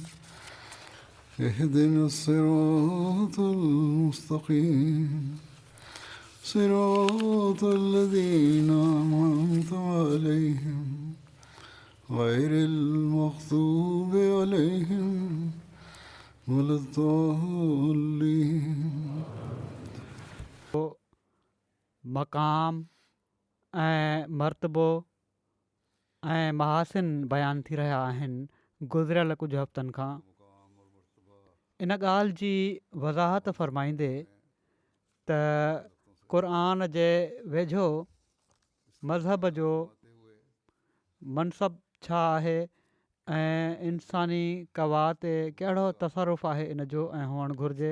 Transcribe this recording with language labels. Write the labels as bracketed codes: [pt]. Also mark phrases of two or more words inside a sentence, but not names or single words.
[ar] اهدنا الصراط المستقيم صراط الذين أنعمت عليهم غير المغضوب عليهم ولا الضالين [sd] मक़ाम ऐं मर्तबो ऐं महासिन बयानु थी रहिया आहिनि गुज़िरियल कुझु हफ़्तनि खां। इन ॻाल्हि जी वज़ाहत फ़रमाईंदे त क़ुर जे वेझो मज़हब जो मनसब छा आहे ऐं इंसानी कवा ते कहिड़ो तसरुफ़ आहे इन जो ऐं हुअणु घुरिजे।